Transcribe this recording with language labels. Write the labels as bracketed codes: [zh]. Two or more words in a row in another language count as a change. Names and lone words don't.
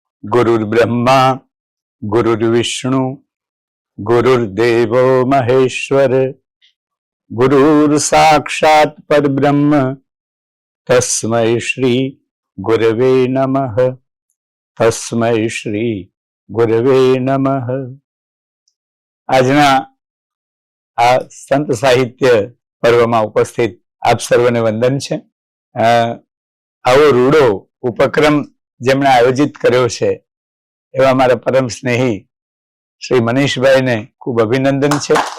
[sa] गुरुर्ब्रह्मा गुरुर्विष्णु गुरुर्देवो महेश्वर गुरुर्साक्षात् परब्रह्म तस्मै श्री गुरवे नमः। तस्मै श्री गुरवे नमः। [gu] આજના આ સંત સાહિત્ય પર્વમાં ઉપસ્થિત આપ સર્વને વંદન છે। આવો રૂડો ઉપક્રમ જેમણે આયોજિત કર્યો છે એવા મારા પરમ સ્નેહી શ્રી મનીષભાઈને ખૂબ અભિનંદન છે।